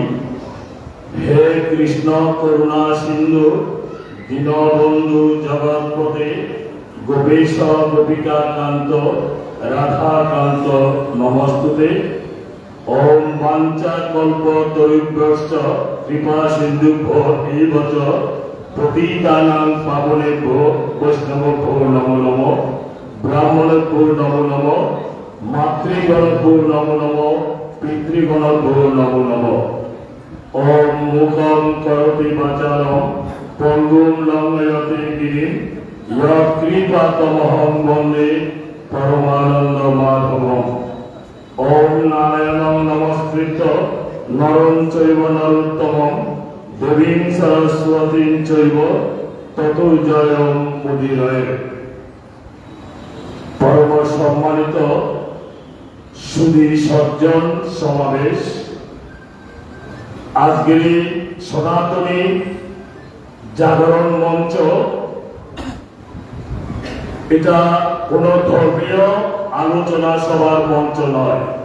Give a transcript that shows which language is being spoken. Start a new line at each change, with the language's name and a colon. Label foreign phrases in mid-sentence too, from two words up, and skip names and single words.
Sanskrit: হে কৃষ্ণ করুণা সিন্ধু দীনবন্ধু জগৎপতে গোপীশ গোপিকাকান্ত রাধাকান্ত নমস্তুতে। ওম বাঞ্ছা কল্পতরুভ্যশ্চ কৃপা সিন্ধুভ্যো এব চ পতিতানাং পাবনেভ্যো বৈষ্ণবেভ্যো নমো নমঃ। ব্রাহ্মণেভ্যো নমো নমঃ। মাতৃগণেভ্যো নমো নমঃ। পিতৃগণেভ্যো নমো নমঃ। ওম মুখং করোতি বাচালং পঙ্গুং লঙ্ঘয়তে গিরিম কৃপাতমহং বন্দে পরমানন্দ মাধবম। ওম নারায়ণং নমস্কৃত্য নরং চৈব নরোত্তমং দেবীং সরস্বতীং চৈব ততো জয়ং মুদিরয়ে।
Bangla: পরম সম্মানিত সুধী সজ্জন সমাবেশ, আজকের এই সনাতনী জাগরণ মঞ্চ এটা কোন ধর্মীয় আলোচনা সভার মঞ্চ নয়।